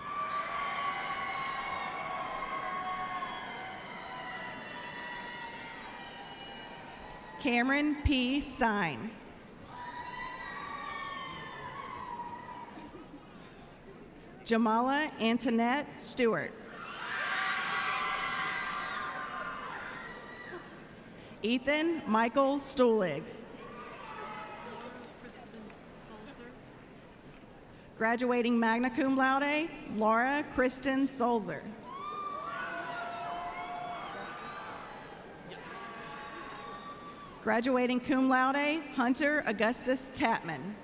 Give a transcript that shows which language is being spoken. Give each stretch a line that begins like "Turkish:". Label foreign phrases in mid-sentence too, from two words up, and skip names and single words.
English: Cameron P. Stein. Jamala Antoinette Stewart. Ethan Michael Stuhlig. Graduating
Latin: magna cum laude,
English: Laura Kristen Solzer. Graduating
Latin: cum laude,
English: Hunter Augustus Tatman.